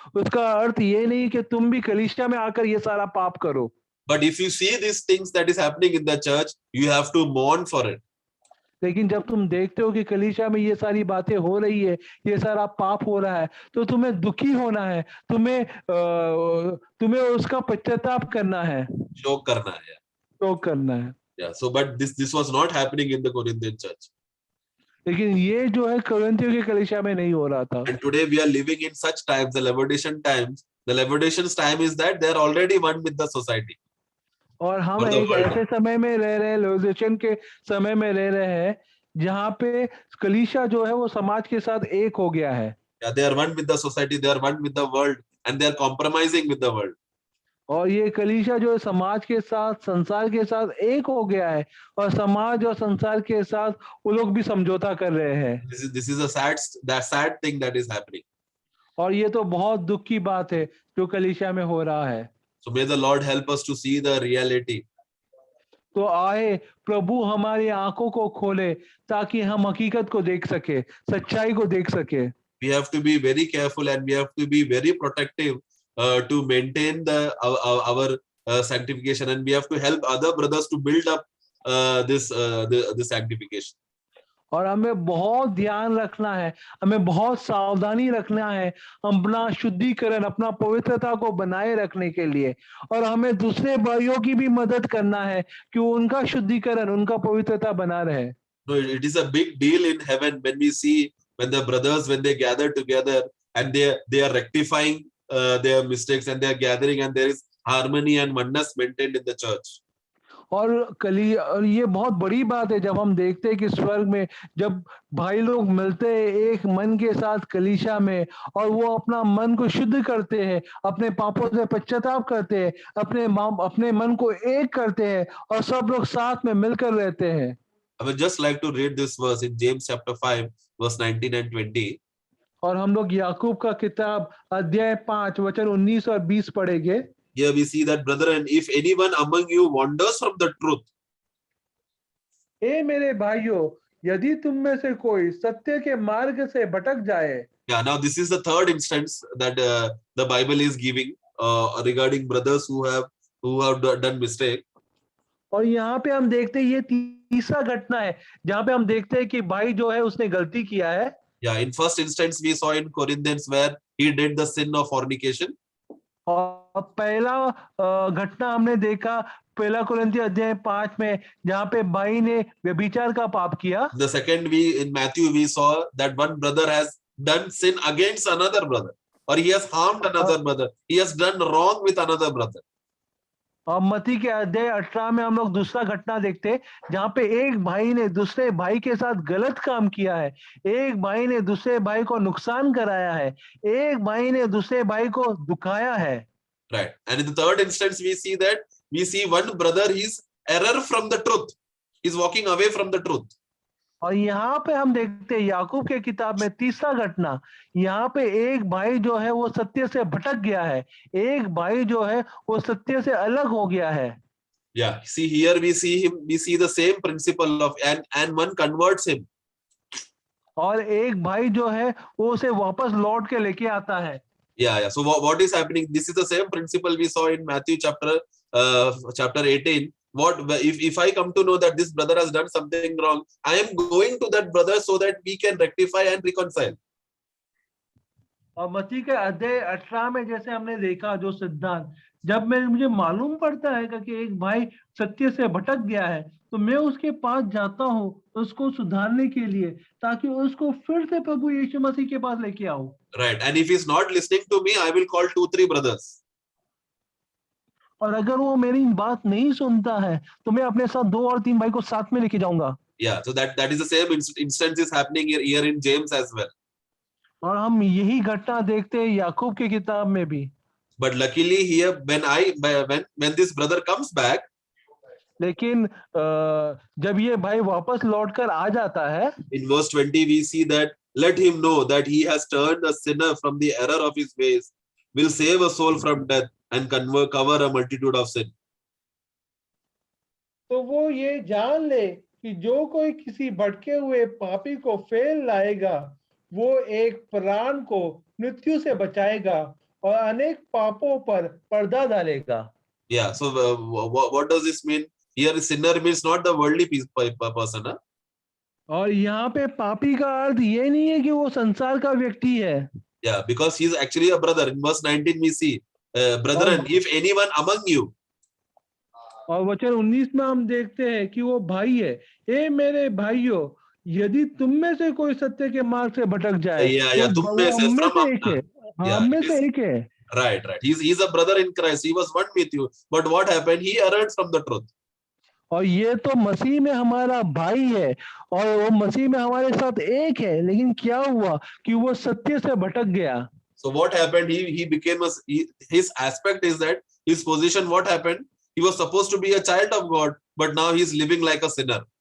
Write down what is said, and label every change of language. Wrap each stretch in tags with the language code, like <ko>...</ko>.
<hi>उसका अर्थ ये नहीं कि तुम भी कलीसिया में आकर ये सारा पाप करो.</hi> <en>But if you see these things that is happening in the church, you have to mourn for it.</en> <hi>लेकिन जब तुम देखते हो कि कलीसिया में ये सारी बातें हो रही है, ये सारा पाप हो रहा है, तो तुम्हें दुखी होना है, तुम्हें उसका पश्चाताप करना है, शोक करना है. शोक करना है.</hi> <en>Yeah, so but this was not happening in the Corinthian church.</en> <hi>लेकिन ये जो है कुरिन्थियों की कलीसिया में नहीं हो रहा था.</hi> <en>And today we are living in such times, the Laodicean times. The Laodicean's time is that they are already one with the society.</en> <hi>और हम एक ऐसे समय में रह रहे हैं, लाओदिकियन के समय में रह रहे हैं, जहाँ पे कलीसिया जो है वो समाज के साथ एक हो गया है.</hi> <en>Yeah, they are one with the society, they are one with the world, and they are compromising with the world.</en> <hi>और ये कलीसिया जो है समाज के साथ, संसार के साथ एक हो गया है, और समाज और संसार के साथ वो लोग भी समझौता कर रहे हैं.</hi> <en>This is a sad thing that is happening.</en> <hi>और ये तो बहुत दुख की बात है जो कलीसिया में हो रहा है.</hi> <en>So may the Lord help us to see the reality.</en> <hi>तो आए प्रभु हमारी आंखों को खोले ताकि हम हकीकत को देख सके, सच्चाई को देख सके.</hi> <en>We have to be very careful and we have to be very protective to maintain our sanctification, and we have to help other brothers to build up this sanctification.</en> <hi>और हमें बहुत ध्यान रखना है, हमें बहुत सावधानी रखना है अपना शुद्धिकरण, अपना पवित्रता को बनाए रखने के लिए, और हमें दूसरे भाइयों की भी मदद करना है कि उनका शुद्धिकरण, उनका पवित्रता बना रहे.</hi> <en>No, it is a big deal in heaven when we see when the brothers, when they gather together and they are rectifying their mistakes and they are gathering and there is harmony and oneness maintained in the church.</en> <hi>और ये बहुत बड़ी बात है जब हम देखते हैं कि स्वर्ग में जब भाई लोग मिलते हैं एक मन के साथ कलीसिया में, और वो अपना मन को शुद्ध करते हैं, अपने पापों से पश्चाताप करते हैं, अपने मन को एक करते हैं, और सब लोग साथ में मिलकर रहते हैं.</hi> <en>I would just like to read this verse in James chapter 5 verse 19 and 20.</en> <hi>और हम लोग याकूब का किताब अध्याय 5 वचन 19 और 20 पढ़ेंगे.</hi> <en>Here we see that, brethren, if anyone among you wanders from the truth.</en> <hi>ए मेरे भाइयों, यदि तुम में से कोई सत्य के मार्ग से भटक जाए.</hi> <en>Yeah, now this is the third instance that the Bible is giving regarding brothers who have done mistake.</en> <hi>और यहाँ पे हम देखते हैं ये तीसरा घटना है जहाँ पे हम देखते हैं कि भाई जो है उसने गलती किया है.</hi> <en>Yeah, in first instance we saw in Corinthians where he did the sin of fornication.</en> <hi>और पहला घटना हमने देखा पहला कुरिन्थी अध्याय 5 में जहाँ पे भाई ने व्यभिचार का पाप किया.</hi> <en>The second in Matthew we saw that one brother has done sin against another brother, or he has harmed another brother, he has done wrong with another brother.</en> <hi>और मत्ती के अध्याय 18 में हम लोग दूसरा घटना देखते हैं जहाँ पे एक भाई ने दूसरे भाई के साथ गलत काम किया है, एक भाई ने दूसरे भाई को नुकसान कराया है, एक भाई ने दूसरे भाई को दुखाया है.</hi> <en>Right. And in the third instance we see one brother, he's error from the truth, he's walking away from the truth.</en> <hi>और यहाँ पे हम देखते हैं याकूब के किताब में तीसरा घटना, यहाँ पे एक भाई जो है वो सत्य से भटक गया है, एक भाई जो है वो सत्य से अलग हो गया है.</hi> <en>Yeah, see here we see the same principle of and one converts him.</en> <hi>और एक भाई जो है वो उसे वापस लौट के लेके आता है.</hi> <en>Yeah. So what is happening? This is the same principle we saw in Matthew chapter 18. What if I come to know that this brother has done something wrong, I am going to that brother so that we can rectify and reconcile.</en> <hi>और मसीह के अध्याय 18 में जैसे हमने देखा जो सिद्धांत, जब मुझे मालूम पड़ता है कि एक भाई सत्य से भटक गया है, तो मैं उसके पास जाता हूँ उसको सुधारने के लिए, ताकि उसको फिर से प्रभु यीशु मसीह के पास लेके आऊं।</hi> <en>Right. And if he's not listening to me, I will call 2-3 brothers.</en> <hi>और अगर वो मेरी बात नहीं सुनता है तो मैं अपने साथ 2 और 3 भाई को साथ में लेके जाऊंगा।</hi> <en>Yeah. So that is the same instance is happening here in James as well.</en> <hi>और हम यही घटना देखते हैं याकूब की किताब में भी।</hi> <en>But luckily here when this brother comes back,</en> <hi>लेकिन जब ये भाई वापस लौटकर आ जाता है,</hi> <en>in verse 20 we see that let him know that he has turned a sinner from the error of his ways, will save a soul from death and cover a multitude of sin.</en> <hi>तो वो ये जान ले कि जो कोई किसी भटके हुए पापी को फेल लाएगा, वो एक प्राण को मृत्यु से बचाएगा और अनेक पापों पर पर्दा डालेगा।</hi> <en>Yeah, so what does this mean? Here sinner means not the worldly person, huh?</en> <hi>और यहाँ पे पापी का अर्थ ये नहीं है कि वो संसार का व्यक्ति है।</hi> <en>Yeah, because he is actually a brother. In verse 19 we see, brethren, if anyone among you.</en> <hi>और वचन 19 में हम देखते हैं कि वो भाई है, ए मेरे भाइयों, यदि तुम में से कोई सत्य के मार्ग से भटक जाए, तो वो हम में से एक है। हम में से एक है।</hi> <en>Right. He's a brother in Christ. He was one with you. But what happened? He erred from the truth.</en> <hi>और ये तो मसीह में हमारा भाई है और वो मसीह में हमारे साथ एक है, लेकिन क्या हुआ कि वो सत्य से भटक गया।</hi> <en>So what happened? He became his aspect is that his position. What happened? He was supposed to be a child of God, but now he's living like a sinner.</en>